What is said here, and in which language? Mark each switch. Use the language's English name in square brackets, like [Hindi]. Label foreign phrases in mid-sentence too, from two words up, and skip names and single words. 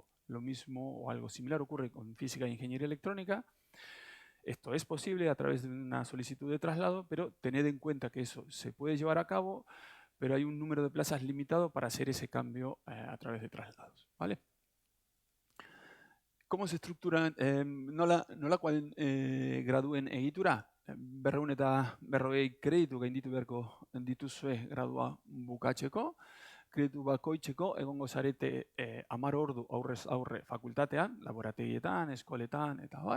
[Spanish] Lo mismo o algo similar ocurre con física e ingeniería electrónica. Esto es posible a través de una solicitud de traslado, pero tened en cuenta que eso se puede llevar a cabo, pero hay un número de plazas limitado para hacer ese cambio a través de traslados, ¿vale? ¿Cómo se estrukturan [Basque] nolakoa graduen egitura? 250 kreditu gainditu beharko dituzue gradua bukatzeko. Kreditu bakoitzeko egongo zarete 10 ordu aurrez aurre fakultatean, laborategietan, eskoletan eta bar.